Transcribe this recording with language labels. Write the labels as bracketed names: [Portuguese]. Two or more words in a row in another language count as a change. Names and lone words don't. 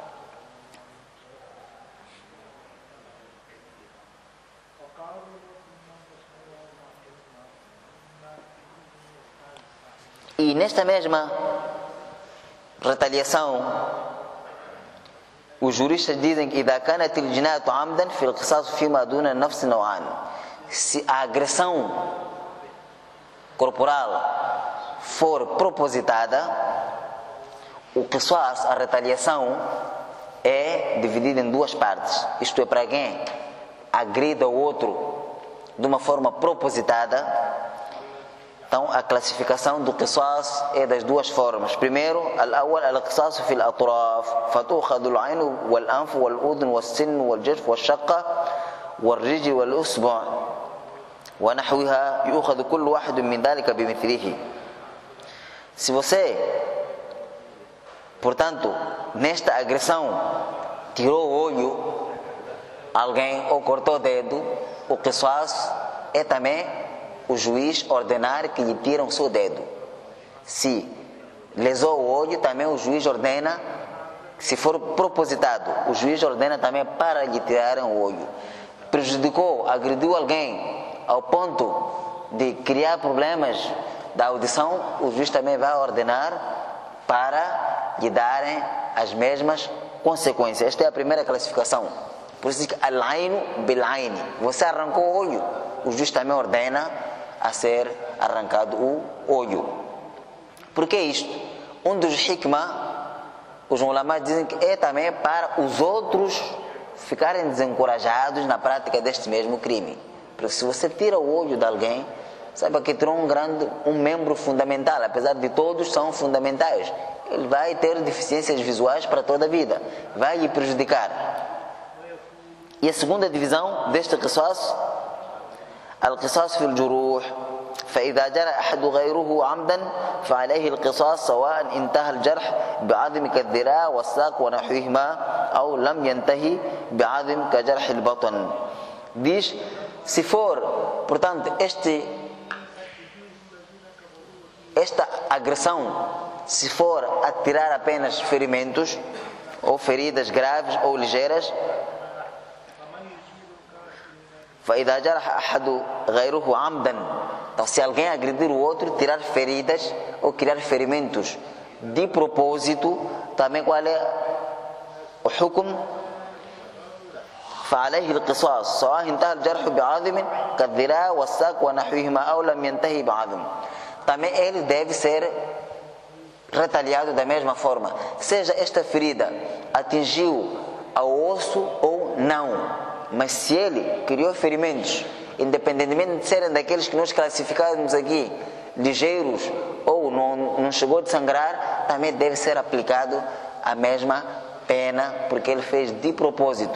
[Portuguese] E nesta mesma retaliação, os juristas dizem que [Arabic] إذا كانت الجناية عمدا في القصاص فيما دون النفس نوعان. [Portuguese] Se a agressão corporal for propositada, o qisas, a retaliação, é dividida em duas partes. Isto é, para quem agrida o outro de uma forma propositada, Então, a classificação do qisas é das duas formas. Primeiro, [Arabic] الأول القصاص في الأطراف فتؤخذ العين والأنف والأذن والسن والجفن والشفة والرجل والإصبع ونحوها يؤخذ كل واحد من ذلك بمثله. [Portuguese] Se você, portanto, nesta agressão tirou o olho alguém ou cortou o dedo, o qisas é também o juiz ordenar que lhe tiram o seu dedo. Se lesou o olho, também o juiz ordena, se for propositado, o juiz ordena também para lhe tirarem o olho. Prejudicou, agrediu alguém ao ponto de criar problemas da audição, o juiz também vai ordenar para lhe darem as mesmas consequências. Esta é a primeira classificação. Por isso que [Arabic] العين بالعين, [Portuguese] você arrancou o olho, o juiz também ordena a ser arrancado o olho. Por que isto? Um dos hikmah, os ulama dizem que é também para os outros ficarem desencorajados na prática deste mesmo crime. Porque se você tira o olho de alguém, saiba que tirou um membro fundamental, apesar de todos são fundamentais. Ele vai ter deficiências visuais para toda a vida, vai lhe prejudicar. E a segunda divisão deste qisas, [Arabic] القصاص في الجروح فإذا جرى أحد غيره عمدا فعليه القصاص سواء انتهى الجرح بعظم كالذراع والساق ونحوهما أو لم ينتهي بعظم كجرح البطن. [Portuguese] Diz, se for, portanto, esta agressão, se for a tirar apenas ferimentos ou feridas graves ou ligeiras, [Arabic] فإذا جرح أحد غيره عمدا, [Portuguese] então se alguém agredir o outro, tirar feridas ou criar ferimentos de propósito, também qual é o hukm? [Arabic] فعليه القصاص سواء انتهى الجرح بعظم كالذراع والساق ونحوهما أو لم ينتهي بعظم. [Portuguese] Também ele deve ser retaliado da mesma forma, seja esta ferida atingiu ao osso ou não. Mas se ele criou ferimentos, independentemente de serem daqueles que nós classificamos aqui, ligeiros ou não chegou a sangrar, também deve ser aplicado a mesma pena, porque ele fez de propósito.